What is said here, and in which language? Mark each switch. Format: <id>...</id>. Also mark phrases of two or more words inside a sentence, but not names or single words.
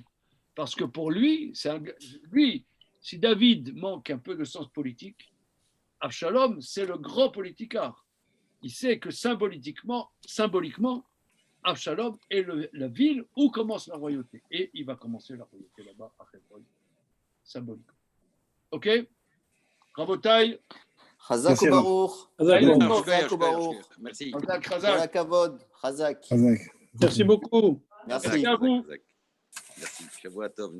<fr>Parce que pour lui, si David manque un peu de sens politique, Avshalom, c'est le grand politicard. Il sait que symboliquement, Avshalom est la ville où commence la royauté. Et il va commencer la royauté là-bas à Hebron, symboliquement. Ok? Rabotai.</fr> <he>חזק וברוך. חזק ו Baruch.</he> <fr>Merci.</fr> <he>חזק כבוד. חזק. Chazak.</he> <fr>Merci beaucoup. Merci. Merci à vous. Merci.</fr> <he>שבוע טוב.</he>